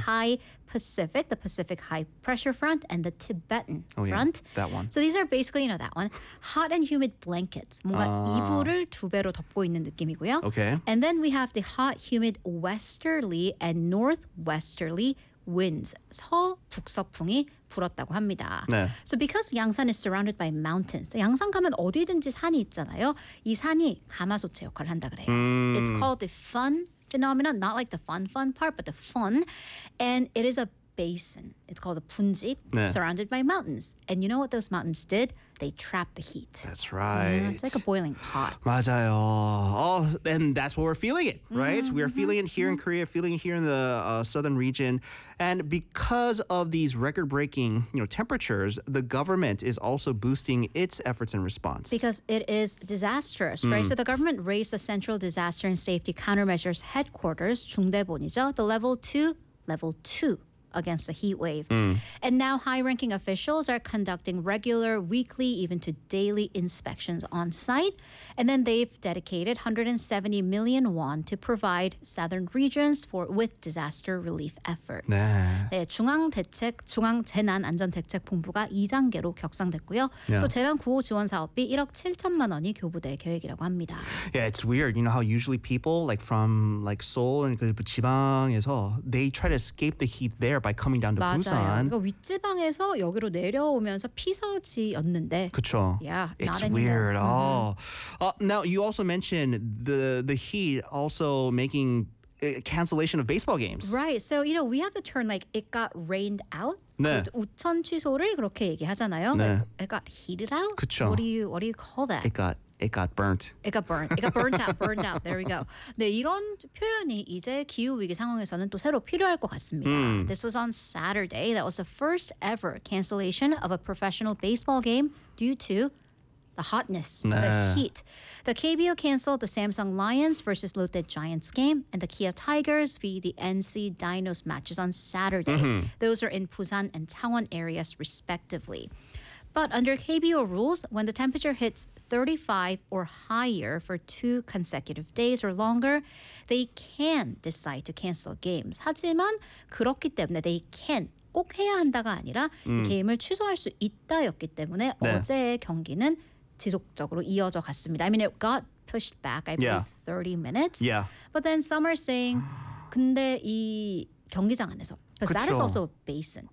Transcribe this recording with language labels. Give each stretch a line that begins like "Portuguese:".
English: High Pacific, the Pacific High Pressure Front, and the Tibetan Front. Yeah, that one. So these are basically, you know, that one. Hot and humid blankets.
Korean: 뭔가 이불을 두 배로 덮고 있는 느낌이고요.
English: Okay. And then we have the hot, humid westerly and northwesterly winds.
Korean: 서북서풍이 불었다고 합니다. 네.
English: So because 양산 is surrounded by mountains.
Korean: 양산 가면 어디든지 산이 있잖아요. 이 산이 가마솥의 역할을 한다 그래요.
English: It's called the fun phenomenon, not like the fun part, but the fun. And it is a basin. It's called a 분지, surrounded by mountains. And you know what those mountains did? They trapped the heat. That's right. It's like a boiling pot.
Korean: 맞아요.
English: Oh, and that's what we're feeling it, right? Mm-hmm. We are feeling it here in Korea, feeling it here in the southern region. And because of these record-breaking, you know, temperatures, the government is also boosting its efforts in response. Because it is disastrous, right? So the government raised the Central Disaster and Safety Countermeasures Headquarters,
Korean: 중대본이죠,
English: the level 2. Against the heat wave. And now high-ranking officials are conducting regular, weekly, even to daily inspections on site. And then they've dedicated 170 million won to provide southern regions with disaster relief efforts.
Korean: 네. 네, 중앙재난안전대책본부가 2단계로 격상됐고요.
English: Yeah.
Korean: 또 재난구호지원사업비 1억 7천만 원이 교부될 계획이라고 합니다.
English: Yeah, it's weird. You know how usually people like from like Seoul and
Korean: 그 지방에서
English: they try to escape the heat there by coming down to
Korean: 맞아요.
English: Busan.
Korean: 그러니까 윗지방에서 여기로 내려오면서 피서지였는데. 그쵸.
English: Yeah, it's weird. Now, you also mentioned the heat also making cancellation of baseball games. Right. So, you know, we have the term like it got rained out.
Korean: 네. 우천 취소를 그렇게 얘기하잖아요. 네.
English: Like, it got heated out.
Korean: 그쵸.
English: What do you call that? It got burnt out. There we go.
Korean: 네, 이런 표현이 이제 기후 위기 상황에서는 또 새로 필요할 것 같습니다.
English: This was on Saturday. That was the first ever cancellation of a professional baseball game due to the hotness, the heat. The KBO canceled the Samsung Lions versus Lotte Giants game and the Kia Tigers v. the NC Dinos matches on Saturday. Mm-hmm. Those are in Busan and Changwon areas respectively. But under KBO rules, when the temperature hits 35 or higher for 2 consecutive days or longer, they can decide to cancel games.
Korean: 하지만 그렇기 때문에
English: they can
Korean: 꼭 해야 한다가 아니라 게임을 취소할 수 있다였기 때문에 네. 어제의 경기는 지속적으로 이어져 갔습니다.
English: I mean, it got pushed back, I believe, 30 minutes. Yeah. But then some are saying,
Korean: 근데 이 경기장 안에서
English: Because that is also a basin.